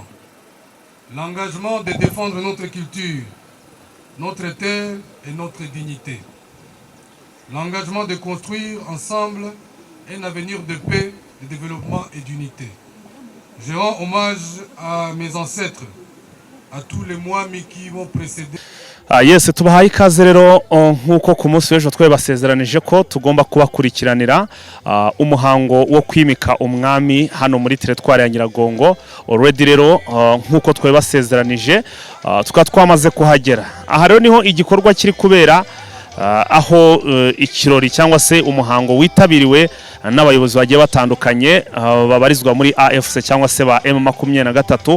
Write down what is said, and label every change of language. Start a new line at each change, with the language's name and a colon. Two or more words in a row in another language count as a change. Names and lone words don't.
French: L'engagement de défendre notre culture, notre terre et notre dignité. L'engagement de construire ensemble un avenir de paix, de développement et d'unité. Je rends hommage à mes ancêtres, à tous les mwami qui m'ont précédé.
Kinyarwanda: Yes, tubahaye ikaze rero nk'uko ku munsi w'ejo twe basezeranije ko tugomba kubakurikiranira umuhango wo kwimika umwami hano muri teritwari ya Nyiragongo. Already rero nk'uko twe basezeranije tukaba twamaze kuhagera. Aha rero niho igikorwa kiri kubera aho ikirori cyangwa se umuhango witabiriwe n'abayobozi bagiye batandukanye babarizwa muri AFC cyangwa se ba M23.